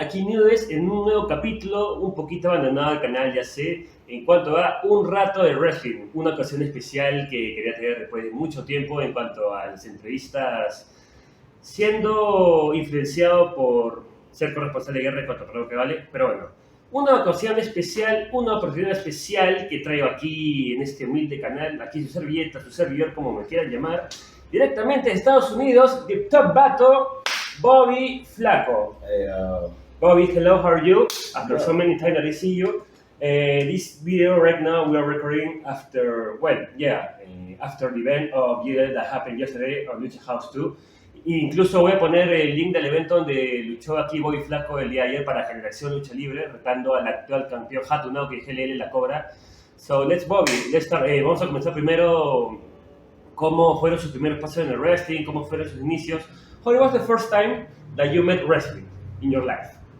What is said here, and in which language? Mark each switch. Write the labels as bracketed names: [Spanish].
[Spanish] Aquí Nudes en un nuevo capítulo, un poquito abandonado el canal, ya sé, en cuanto a un rato de wrestling, una ocasión especial que quería tener después de mucho tiempo en cuanto a las entrevistas, siendo influenciado por ser corresponsal de guerra en cuanto a lo que vale, pero bueno, una ocasión especial, una oportunidad especial que traigo aquí en este humilde canal, aquí su servilleta, su servidor, como me quieran llamar, directamente de Estados Unidos, de Top Bato, Bobby Flaco. [English] Hey, Bobby, hello, how are you? After Hello. so many times that I see you. This video right now we are recording after, after the event of Gira that happened yesterday on Lucha House 2. [Spanish] Incluso voy a poner el link del evento donde luchó aquí Bobby Flaco el día de ayer para Generación Lucha Libre, retando al actual campeón Hatunao, que es GLL la cobra. [English] So let's start. [Spanish] Vamos a comenzar primero cómo fueron sus primeros pasos en el wrestling, cómo fueron sus inicios. [English] How was the first time that you met wrestling in your life?